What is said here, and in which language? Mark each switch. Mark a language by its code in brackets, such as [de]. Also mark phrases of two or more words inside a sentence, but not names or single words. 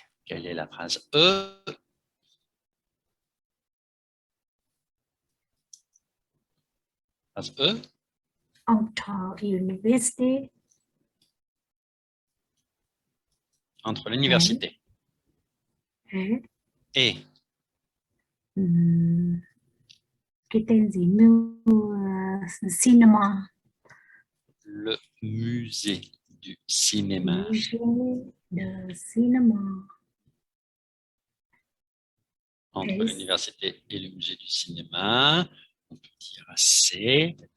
[fr] Quelle est la phrase E? Phrase E? Entre l'université. Entre l'université et [vi] cái tên gì cinéma. [fr] Le musée du cinéma. Musée de cinéma. Entre l'université et le musée du cinéma, on peut dire C.